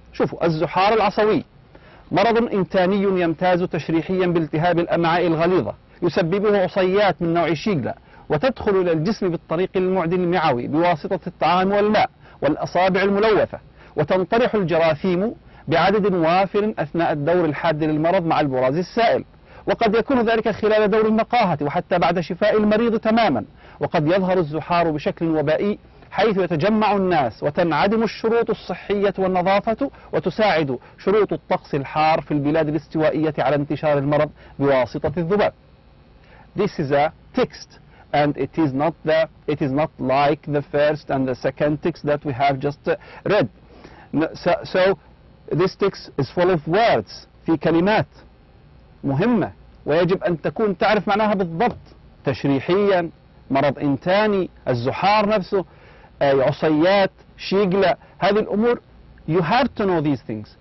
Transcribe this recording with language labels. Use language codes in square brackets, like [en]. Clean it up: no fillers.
[ar] شوفوا، الزحار العصوي مرض إنتاني يمتاز تشريحيا بالتهاب الأمعاء الغليظة، يسببه عصيات من نوع شيغلا، وتدخل إلى الجسم بالطريق المعدي المعوي بواسطة الطعام والماء والأصابع الملوثة، وتنطرح الجراثيم بعدد وافر أثناء الدور الحاد للمرض مع البراز السائل، وقد يكون ذلك خلال دور النقاهة وحتى بعد شفاء المريض تماما. وقد يظهر الزحار بشكل وبائي حيث يتجمع الناس وتنعدم الشروط الصحية والنظافة، وتساعد شروط الطقس الحار في البلاد الاستوائية على انتشار المرض بواسطة الذباب. [en] This is a text, and it is not like the first and the second text that we have just read. So this text is full of words، [ar] في كلمات مهمة ويجب أن تكون تعرف معناها بالضبط. تشريحيا، مرض إنتاني، الزحار نفسه، عصيات، شيغلة، هذه الأمور [en] you have to know these things.